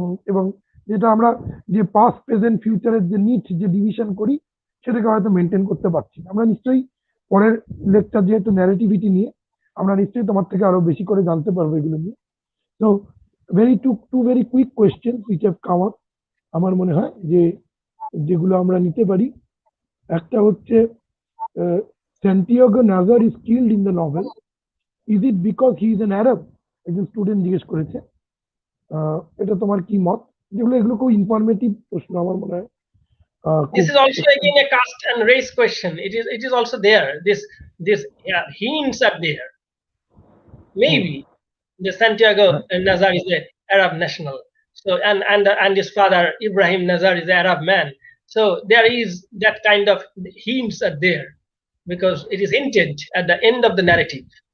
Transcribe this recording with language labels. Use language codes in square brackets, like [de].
[bn] এবং যেটা আমরা যে পাস্ট, প্রেজেন্ট, ফিউচারের যে নিট যে ডিভিশন করি, সেটাকে হয়তো মেনটেন করতে পারছি না। আমরা নিশ্চয়ই পরের লেকচার যেহেতু ন্যারেটিভিটি নিয়ে, আমরা নিশ্চয়ই তোমার থেকে আরো বেশি করে জানতে পারবো এগুলো নিয়ে। তো [en] two very quick question which have come up, [bn] আমার মনে হয় যে যেগুলো আমরা নিতে পারি। একটা হচ্ছে, [en] Santiago Nazar is killed in the novel, is it because he is an Arab? [bn] একজন স্টুডেন্ট জিজ্ঞেস করেছে, এটা তোমার কি মত? এগুলো খুব ইনফরমেটিভ প্রশ্ন আমার মনে হয়। [en] This is also again a caste and race question. It is also there. This hints are there. Maybe the Santiago Nazar is an Arab national. So and his father Ibrahim Nazar is an Arab man. So there is that kind of hints are there, because it is hinted at the end of the narrative.